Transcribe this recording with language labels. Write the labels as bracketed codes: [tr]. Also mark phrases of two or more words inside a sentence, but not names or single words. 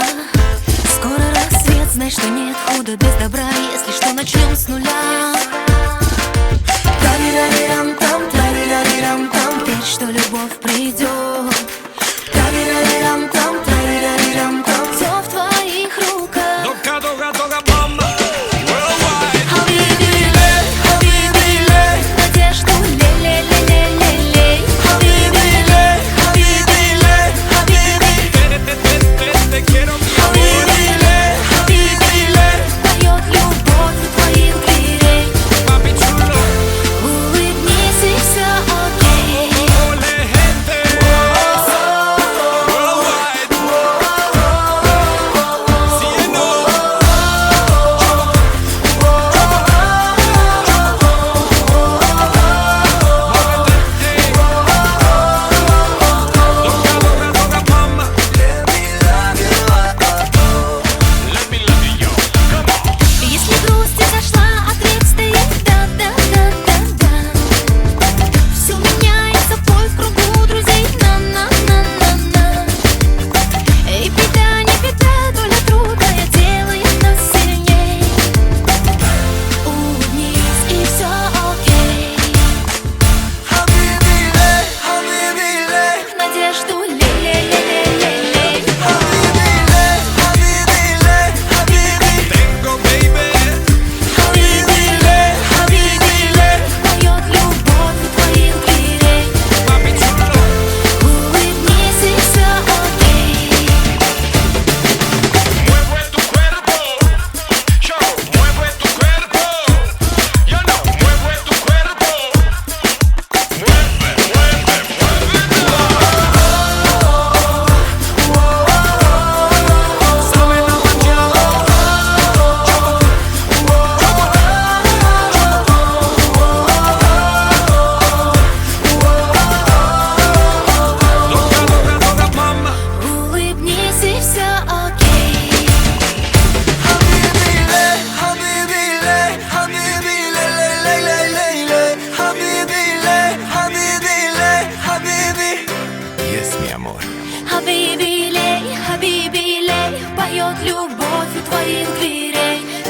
[ru] Скоро рассвет, знай, что нет худа без добра. Если что, начнем с нуля. Тарирарирам-там, тарирарирам-там, верь, что любовь придет. Тарирарирам-там, тарирарирам-там, все в твоих руках. Дога, дога, дога, мама. Хабиби-лей, хабиби-лей, надежду лей-лей-лей-лей-лей. Хабиби-лей, хабиби-лей, хабиби. [es] Te quiero, mi amor. Хабиби-лей, хабиби-лей, [ru] поет любовь у твоих дверей. [es] Papi chulo. [ru] Улыбнись и все окей. [es] Ole, gente. Worldwide. Cielo. Doga, doga, doga, mama. [en] Let me love you, come on. [ru] Если грусть изошла, ответь стоит да-да-да-да-да. Все меняется в бой в кругу друзей. На-на-на-на-на. Эй, беда, не беда, доля трудная делает нас сильней. Улыбнись и все окей. Habibi-ley, habibi-ley. Надежду лей-лей-лей-лей-лей. Habibi-ley, habibi-ley, habibi. [es] Tengo, [en] baby. Хабиби-лей, хабиби-лей, [ru] поет любовь у твоих дверей. [es] Papi chulo. [ru] Улыбнись и все окей. [es] Mueve tu cuerpo, yo, mueve tu cuerpo, yo no, mueve tu cuerpo, mueve, mueve, muévelo. Sabe la mañana, doga, doga, doga, mama. [ru] Улыбнись и все окей. Habibi-ley, habibi-ley, habibi-ley, ley, ley, ley, ley. Habibi-ley, habibi-ley, habibi. [es] Yes, mi amor. Хабиби-лей, хабиби-лей, [ru] поет любовь у твоих дверей.